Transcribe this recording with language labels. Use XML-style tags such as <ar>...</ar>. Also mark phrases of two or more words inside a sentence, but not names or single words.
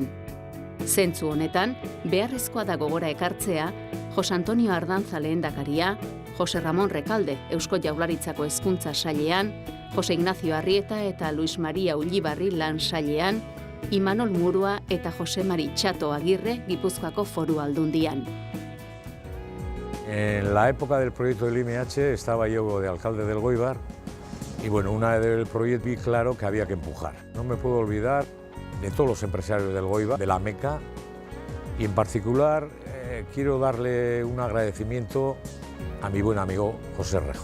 <eu>Zentzu honetan, beharrezkoa da gogora ekartzea Jose Antonio Ardanza lehendakaria, Jose Ramon Rekalde Eusko Jaurlaritzako Hezkuntza Sailean, Jose Ignacio Arrieta eta Luis Maria Ullibarri lan sailean, Imanol Murua eta Jose Mari Txato Agirre Gipuzkoako Foru Aldundian.</eu> <es>En la época del proyecto del IMH estaba yo de alcalde del Elgoibar y bueno, una del proyecto vi claro que había que empujar. No me puedo olvidar de todos los empresarios del Elgoibar, de la MECA, y en particular quiero darle un agradecimiento a mi buen amigo José Rejo.</es>